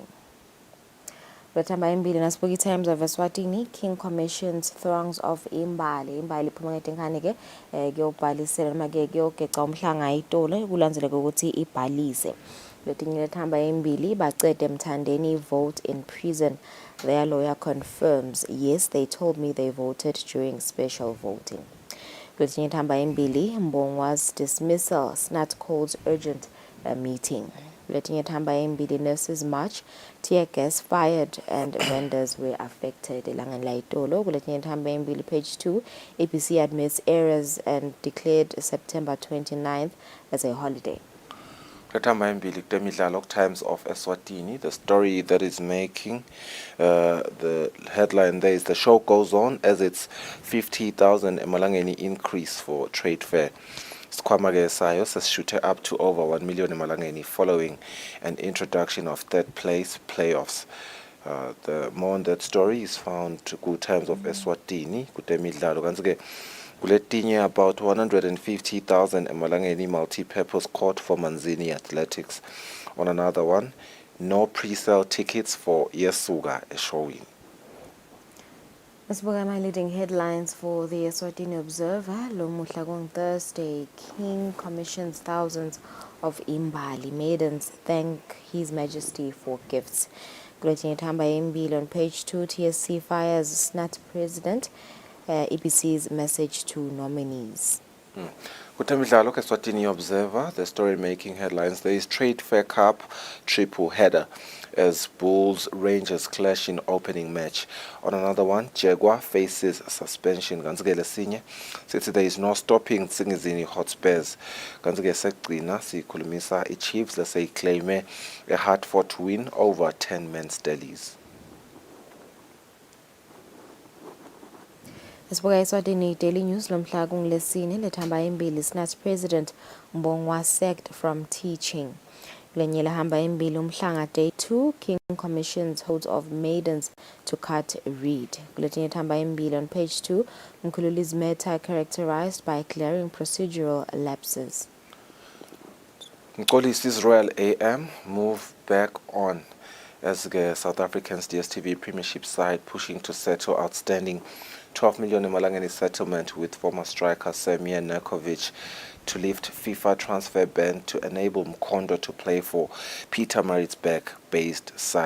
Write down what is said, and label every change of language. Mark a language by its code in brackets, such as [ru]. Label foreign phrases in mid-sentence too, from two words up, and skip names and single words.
[ss] Lethamba embili nasibuka i-Times of Eswatini, [en] King commissions throngs of [ss] imbali iphuma ngetenkani ke kuyobhalisela noma ke kuyogeca umhlanga itole kulandzele ukuthi ibhalise. Letinye lethamba embili bacede Mthandeni [en] vote in prison. Their lawyer confirms, yes, they told me they voted during special voting. [ss] Letinye lethamba embili [en] Mbongwa's dismissal, SNAT calls urgent meeting. [ss] Letinye thamba embili [en] nurses march, tear gas fired and vendors were affected. [ss] Elangeni la itolo kuletinye thamba embili [en] page 2, APC admits errors and declared September 29th as a holiday. [ss] Lethamba embili kutemidlalo [en] Times of Eswatini, the story that is making the headline there is the show goes on as it's 50,000 emalangeni increase for trade fair. [ss] Sikhwama ke sayo sesishuthe [en] up to over 1 million emalangeni following an introduction of third place playoffs. The more on that story is found ku Times of Eswatini kutemidlalo. [ss] Kanti-ke kuletinye [en] about 150,000 emalangeni multi-purpose court for Manzini Athletics. On another one, no pre-sale tickets for Yesuga showing. Let's look at my leading headlines for the Eswatini Observer. [ss] Lo muhla [en] on Thursday, King commissions thousands of imbali. Maidens thank His Majesty for gifts. [ss] Kuletinye thamba embili [en] on page 2, TSC fires SNAT president. EPC's message to nominees. Kutemidlalo Eswatini Observer, the story making headlines. There is Trade Fair Cup triple header as Bulls Rangers clash in opening match. On another one, Jaguar faces suspension. [ss] Kanti-ke lesinye sithi [en] there is no stopping Tsingizini Hotspurs. [ss] Kanti-ke sekugcina sikhulumisa i-Chiefs leseyiclaime [en] a hard-fought win over 10 men's Delhi's. [ss] Esibuka Eswatini Daily News lomhla kungilesine lethamba embili [en] SNAT president Mbongwa sacked from teaching. [ss] Lenye lahamba embili umhlanga [en] day 2, King commissions holds of maidens to cut reed. [ss] Kuletinye thamba embili [en] on page 2, Mkhululi's matter characterized by clearing procedural lapses. Mkolisi's Royal AM move back on as the South Africans DStv Premiership side pushing to settle outstanding 12 million emalangeni settlement with former striker Semir Nekovic to lift FIFA transfer ban to enable Mkondo to play for Peter Maritzburg-based side.